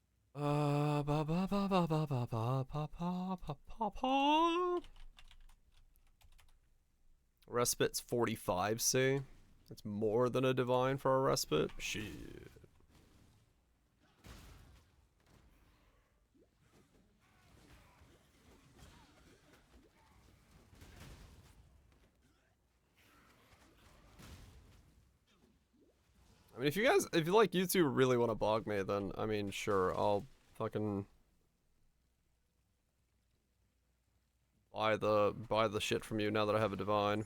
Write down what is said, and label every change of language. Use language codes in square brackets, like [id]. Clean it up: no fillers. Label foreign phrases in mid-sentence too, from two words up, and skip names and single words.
[en] Ba ba ba ba ba ba ba ba ba ba ba ba. Respite's 45, see? It's more than a divine for a respite. Shit. I mean, if you like you two really want to bog me, then I mean, sure, I'll fucking buy the shit from you now that I have a divine.